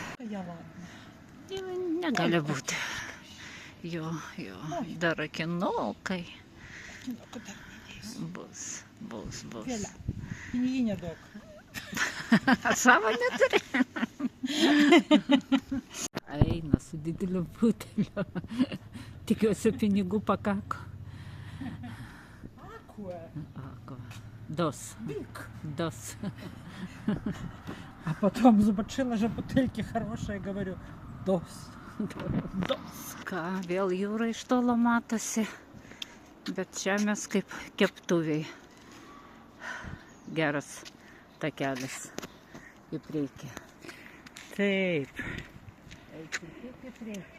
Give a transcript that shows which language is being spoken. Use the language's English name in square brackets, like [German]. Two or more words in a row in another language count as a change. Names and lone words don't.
[Lithuanian] Negali būti. Jo, dar akinukai. Bus. Pinigų nedaug. Savo neturi. Eina su dideliu buteliu. Tikiuosi, pinigų pakako. [Spanish] Agua. Dos. Дос. [Russian] А потом забачила же бутылки хорошие, говорю, дос. [Lithuanian] Ką, vėl jūra iš tolo matosi. Bet čia mes kaip keptuviai. Geras takelis į priekį. Taip. Eikit tiek į priekį.